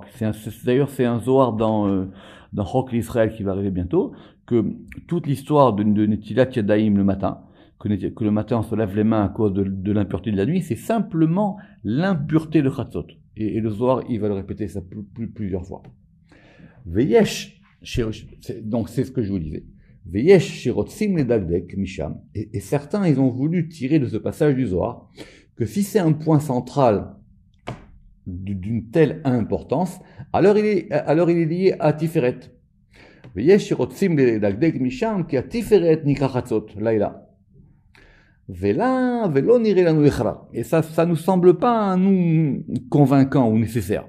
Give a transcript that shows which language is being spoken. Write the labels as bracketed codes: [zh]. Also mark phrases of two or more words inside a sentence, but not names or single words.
[fr] D'ailleurs, c'est un Zohar dans Chok l'Israël qui va arriver bientôt, que toute l'histoire de [he] נטילת ידיים [fr] le matin, que le matin on se lève les mains à cause de l'impureté de la nuit, c'est simplement l'impureté de Chatzot. Et le Zohar, il va le répéter ça plusieurs fois. Veyesh, donc c'est ce que je vous disais. [he] ויש שרוצים לדקדק משם. [fr] Et certains, ils ont voulu tirer de ce passage du Zohar que si c'est un point central d'une telle importance, alors il est lié à Tiferet. Et ça nous semble pas, nous, convaincant ou nécessaire.